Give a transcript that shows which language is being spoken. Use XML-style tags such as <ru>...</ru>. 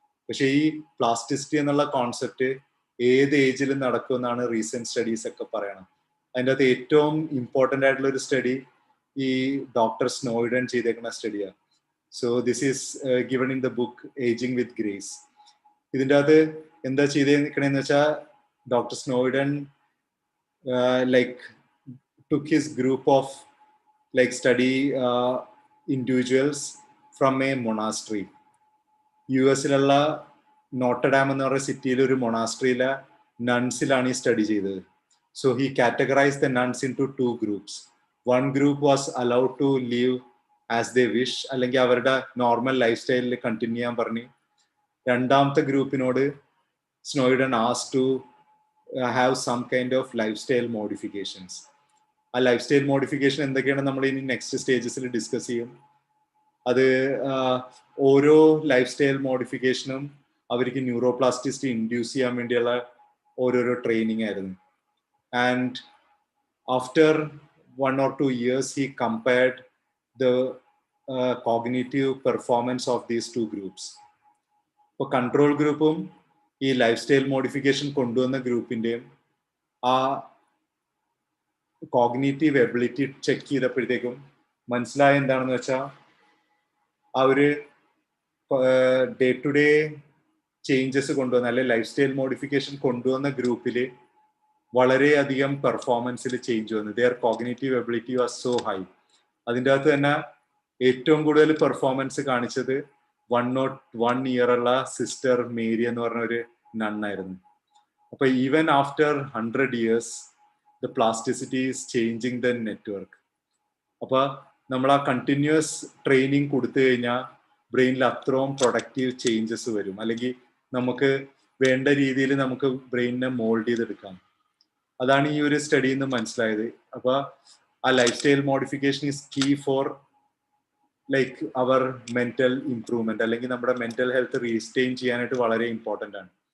<ml>പക്ഷെ ഈ പ്ലാസ്റ്റിസിറ്റി എന്നുള്ള കോൺസെപ്റ്റ് ഏത് ഏജിലും നടക്കുമെന്നാണ് റീസെന്റ് സ്റ്റഡീസ് ഒക്കെ പറയണം. അതിൻ്റെ അകത്ത് ഏറ്റവും ഇമ്പോർട്ടൻ്റ് ആയിട്ടുള്ള ഒരു സ്റ്റഡി ഈ ഡോക്ടർ സ്നോയിഡൻ ചെയ്തേക്കുന്ന സ്റ്റഡിയാണ്.</ml> <en>So this is given in the book aging with grace.</en> <ml>ഇതിൻ്റെ അകത്ത് എന്താ ചെയ്തേക്കണേന്ന് വെച്ചാൽ doctor സ്നോയിഡൻ like</ml> <en>took his group of like study individuals from a monastery.</en> <ml>യുഎസിലുള്ള Notre Dame എന്ന് പറയുന്ന സിറ്റിയിലെ ഒരു മൊണാസ്ട്രിയിലെ നൺസിലാണ് ഈ സ്റ്റഡി ചെയ്തത്.</ml> <en>So he categorize the nuns into 2 groups. One group was allowed to leave as they wish,</en> <ml>അല്ലെങ്കിൽ അവരുടെ normal life സ്റ്റൈലിൽ continue ചെയ്യാൻ പറഞ്ഞു. രണ്ടാമത്തെ ഗ്രൂപ്പിനോട്</ml> <en>Snowdon asked to have some kind of life style modifications.</en> <ml>ആ ലൈഫ് സ്റ്റൈൽ മോഡിഫിക്കേഷൻ എന്തൊക്കെയാണ് നമ്മൾ ഇനി നെക്സ്റ്റ് സ്റ്റേജസിൽ ഡിസ്കസ് ചെയ്യും. അത് ഓരോ ലൈഫ് സ്റ്റൈൽ മോഡിഫിക്കേഷനും അവർക്ക് ന്യൂറോപ്ലാസ്റ്റിസിറ്റി ഇൻഡ്യൂസ് ചെയ്യാൻ വേണ്ടിയുള്ള ഓരോരോ ട്രെയിനിങ് ആയിരുന്നു.</ml> <en>And after 1 or 2 years he compared the cognitive performance of these 2 groups.</en> <ml>ഇപ്പോൾ കൺട്രോൾ ഗ്രൂപ്പും ഈ ലൈഫ് സ്റ്റൈൽ മോഡിഫിക്കേഷൻ കൊണ്ടുവന്ന ഗ്രൂപ്പിൻ്റെയും ആ കോഗ്നീറ്റീവ് എബിലിറ്റി ചെക്ക് ചെയ്തപ്പോഴത്തേക്കും മനസ്സിലായ എന്താണെന്ന് വെച്ചാൽ അവര് ഡേ ടു ഡേ ചേഞ്ചസ് കൊണ്ടുവന്ന അല്ലെങ്കിൽ ലൈഫ് സ്റ്റൈൽ മോഡിഫിക്കേഷൻ കൊണ്ടുവന്ന ഗ്രൂപ്പിൽ വളരെയധികം പെർഫോമൻസിൽ ചേഞ്ച് വന്നു.</ml> <en>Their cognitive ability was so high.</en> <ml>അതിൻ്റെ അകത്ത് തന്നെ ഏറ്റവും കൂടുതൽ പെർഫോമൻസ് കാണിച്ചത് 101 year ഉള്ള സിസ്റ്റർ മേരി എന്ന് പറഞ്ഞ ഒരു നണ്ണായിരുന്നു.</ml> <en>അപ്പൊ even after 100 years the plasticity is changing the network.</en> <ml>അപ്പൊ നമ്മൾ ആ കണ്ടിന്യൂസ് ട്രെയിനിങ് കൊടുത്തു കഴിഞ്ഞാൽ ബ്രെയിനിൽ അത്രയും പ്രൊഡക്റ്റീവ് ചേഞ്ചസ് വരും, അല്ലെങ്കിൽ നമുക്ക് വേണ്ട രീതിയിൽ നമുക്ക് ബ്രെയിനിനെ മോൾഡ് ചെയ്തെടുക്കാം. അതാണ് ഈ ഒരു സ്റ്റഡിയിൽ നിന്ന് മനസ്സിലായത്. അപ്പൊ ആ life style modification</ml> <en>is key for like our mental improvement,</en> <ml>അല്ലെങ്കിൽ നമ്മുടെ മെന്റൽ ഹെൽത്ത് റീസ്റ്റെയിൻ ചെയ്യാനായിട്ട് വളരെ ഇമ്പോർട്ടൻ്റ് ആണ്.</ml>